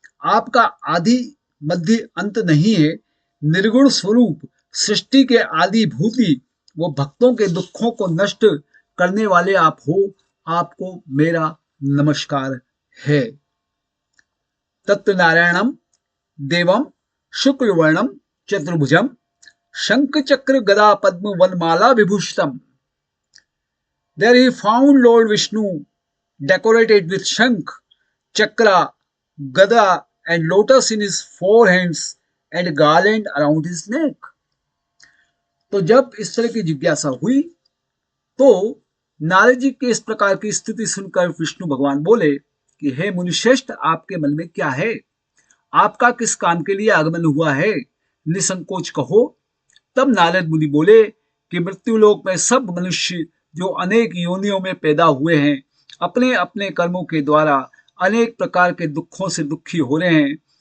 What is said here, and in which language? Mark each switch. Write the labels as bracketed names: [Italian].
[Hindi] आपका आदि मध्य अंत नहीं है। निर्गुण स्वरूप सृष्टि के आदि भूति वो भक्तों के दुखों को नष्ट करने वाले आप हो। आपको मेरा नमस्कार है। [Sanskrit] तत्नारायणम देवम शुक्लवर्णम चतुर्भुजम शंख चक्र गदा पद्म वनमाला विभूषितम। [English] There he found Lord Vishnu decorated with Shankh, Chakra, Gada and lotus in his 4 hands and garland around his neck. [Hindi] तो जब इस तरह की जिज्ञासा हुई तो नारद जी के इस प्रकार की स्थिति सुनकर विष्णु भगवान बोले कि हे मुनिश्रेष्ठ, आपके मन में क्या है? आपका किस काम के लिए आगमन हुआ है? निसंकोच कहो। तब नारद मुनि बोले कि मृत्युलोक में सब मनुष्य जो अनेक योनियों में पैदा हुए हैं, अपने अपने कर्मों के द्वारा अनेक प्रकार के दुखों से दुखी हो रहे हैं।